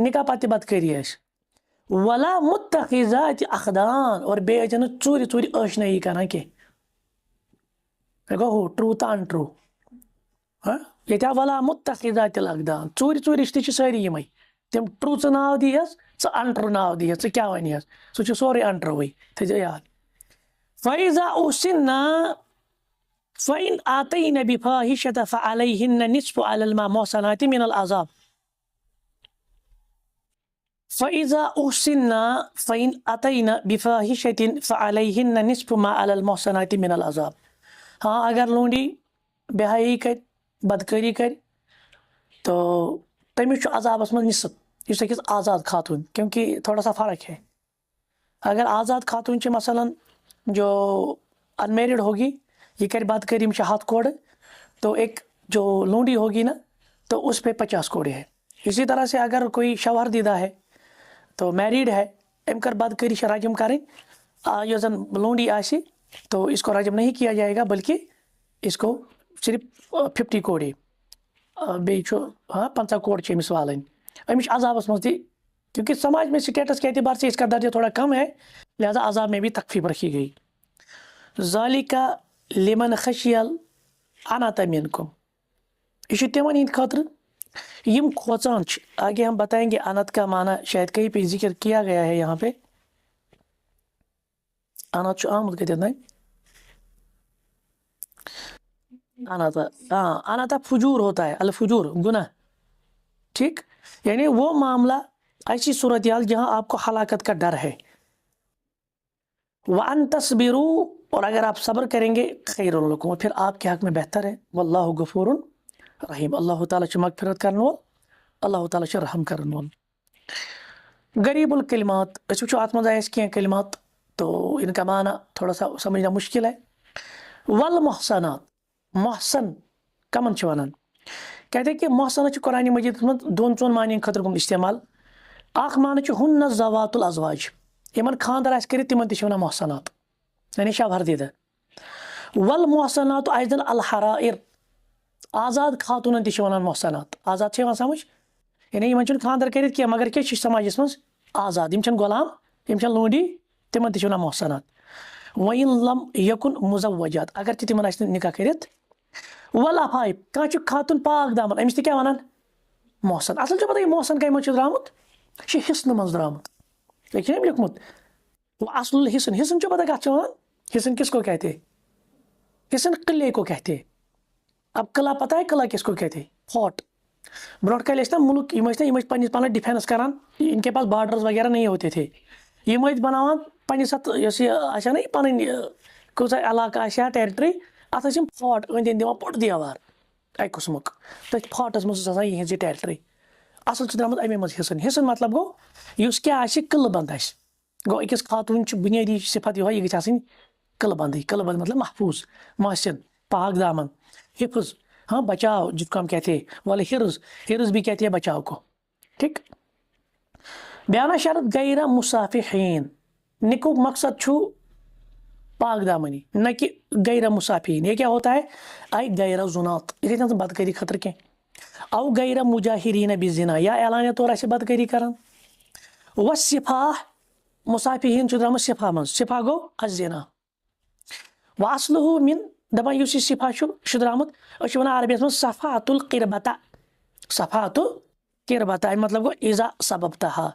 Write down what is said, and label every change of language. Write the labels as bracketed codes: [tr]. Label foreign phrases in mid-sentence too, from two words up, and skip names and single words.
[ks] نکاح پتہٕ تہِ بدکٲری آسہِ [ar] ولا متخذات اخدان [ks] اور بیٚیہِ ٲسۍ نہٕ ژوٗرِ ژوٗرِ ٲشنٲیی کران کینٛہہ مےٚ گوٚو ہُہ ٹروٗ تہٕ انٹروٗ ییٚتہِ آو [ar] ولا متخذات الاخدان [ks] ژوٗرِ ژوٗرِ رِشتہٕ چھِ سٲری یِمے تِم ٹروٗ ژٕ ناو دِیہس ژٕ انٹروٗ ناو دِیہس ژٕ کیٛاہ ونہس سُہ چھُ سورُے انٹروٗوٕے تھٲیزیو یاد [ar] فإذا أحسن فإن آتين بفاحشة فعليهن نصف على المحصنات من العذاب فإذا أحسن فإن آتين بفاحشة فعليهن نصف ما على المحصنات من العذاب [ks] ہاں اگر لونڈی بے حیائی کر بدکٲری کر تو تٔمِس چھُ عذابس منٛز نصف یُس أکِس آزاد خاتون [ur] کیونکہ تھوڑا سا فرق ہے اگر آزاد خاتون چھِ مثلاً جو [en] unmarried [ur] ہوگی یہ کر بدکاری میں 7 کوڑے تو ایک جو لونڈی ہوگی نا تو اس پہ 50 کوڑے ہے اسی طرح سے اگر کوئی شوہر دیدہ ہے تو میریڈ ہے ام کر بدکاری رجم کریں [ks] یۄس زن [ur] لونڈی آسہِ تو اس کو رجم نہیں کیا جائے گا بلکہ اس کو صرف 50 کوڑے [ks] بیٚیہِ چھُ 50 کوڑ چھِ أمِس والٕنۍ أمِس چھُ عذابس منٛز تہِ [ur] کیونکہ سماج میں اسٹیٹس کے اعتبار سے اس کا درجہ تھوڑا کم ہے لہذا عذاب میں بھی تخفیف رکھی گئی [ar] ذالکہ لمن خشی انات منکم [ks] یہ چھُ تمن ہند خاطر یم کھوژان چھِ. [ur] آگے ہم بتائیں گے انت کا معنی شاید کہیں پہ ذکر کیا گیا ہے یہاں پہ. [ks] انت چھُ آمُت کتٮ۪تھ نا اناتا. [ur] ہاں اناتا فجور ہوتا ہے, الفجور گناہ. ٹھیک, یعنی وہ معاملہ ایسی صورتحال جہاں آپ کو ہلاکت کا ڈر ہے. [ar] وَأَن تَصْبِرُوا, [ur] اور اگر آپ صبر کریں گے [ar] خیر لکم, [ur] پھر آپ کے حق میں بہتر ہے. [ar] واللہ غفور رحیم, [ks] اللہ تعالیٰ چھُ مغفرت کرن وول, اللہ تعالیٰ چھُ رحم کرن وول. [ar] غریب الکلمات, [ks] اس وچھو اتھ منٛز آسہِ کینٛہہ کلمات [ur] تو ان کا معنی تھوڑا سا سمجھنا مشکل ہے. [ks] والمحصنات, محسن کمن چھِ ونان, [ur] کہتے ہیں کہ [ks] محسن چھُ قرآن مجید منٛز دون ژون معنی خٲطرٕ گوٚمُت استعمال. اکھ معنی چھُ [ar] ہن زوات الازواج, [ks] یمن خاندر آسہِ کٔرِتھ تمن تہِ چھِ ونان محسنات, یعنی شوہردیدہ. [ar] والمحسنات ایضا الحرائر, [ks] آزاد خاتونن تہِ چھِ ونان محسنات. آزاد چھِ یِوان سمجھ, یعنی یمن چھُنہٕ خاندر کٔرِتھ کینٛہہ مگر کیٛاہ چھِ سماجس منٛز آزاد, یم چھنہٕ غلام, یم چھنہٕ لونڈی, تمن تہِ چھِ ونان محسنات. [ar] وَإِن لم یکن مزوجات, [ks] اگر تہِ تمن آسہِ نہٕ نکاح کٔرِتھ. والعفائف, کانٛہہ چھُ خاتون پاک دامن, أمِس تہِ کیٛاہ ونان محسن. اصل چھُ پتہ یہِ محسن کمہِ منٛز چھُ درامُت, یہِ چھُ حِسنہٕ منٛز درامُت. یہ چھُ أمۍ لیوٚکھمُت [ar] اصل الحسن, [ks] حسن چھُ پتہ کتھ چھِ ونان, [ur] حسن کس کو کہتے ہیں, حسن قلعے کو کہتے ہیں. اب قلعہ پتہ ہے قلعہ کس کو کہتے ہیں, فورٹ. [ks] برونٹ کالہِ ٲسۍ نا ملک, یم ٲسۍ پننس پانس ڈیفینس کران, [ur] ان کے پاس بارڈرز وغیرہ نہیں ہوتے تھے, [ks] یم ٲسۍ بناوان پننس اتھ یۄس یہِ آسہِ نا پنٕنۍ کۭژاہ علاقہٕ آسہِ ہا ٹیرٹری, اتھ ٲسۍ یم فورٹ أنٛدۍ أنٛدۍ دِوان بوٚڑ دیوار اکہِ قٕسمُک, تٔتھۍ فورٹس منٛز ٲس آسان یِہنٛز یہِ ٹیرٹری. اصل چھُ درامُت امی منٛز حسن. حسن مطلب گوٚو یُس کیٛاہ آسہِ قلعہٕ بنٛد آسہِ. گوٚو أکِس خاتوٗن چھُ بُنیٲدی صفت یِہوے, یہِ گژھِ آسٕنۍ قلعہٕ بندٕے. [ur] قلعہٕ بند مطلب محفوظ, محسن, پاک دامن, حفظ, ہاں بچاؤ جس کو ہم کہتے ہیں. والے حرز, حرز بھی کہتے ہیں بچاؤ کو. [ks] ٹھیک. بیانا شرط [ar] غیر مصافحین, [ks] نکوک مقصد چھُ پاک دامنی, نہ کہ [ar] غیر مصافحین. [ur] یہ کیا ہوتا ہے, [ar] آئی غیر زنات, [ks] یہ بدکاری خطر کینٛہہ, [ar] او غیر مجاہرین بالزنا, [ks] یا اعلانیہ طور آسہِ بدکاری کران. والصفاح, مصافحین چھُ درامُت صفا منٛز, صفا گوٚو الزنا. واصلہ من, دپان یُس یہِ صفا چھُ, یہِ چھُ درامُت, أسۍ چھِ ونان عربیس منٛز [ar] صفحۃ القربۃ, صفحۃ القربۃ, [ks] امیُک مطلب گوٚو [ar] اذا سببتہا.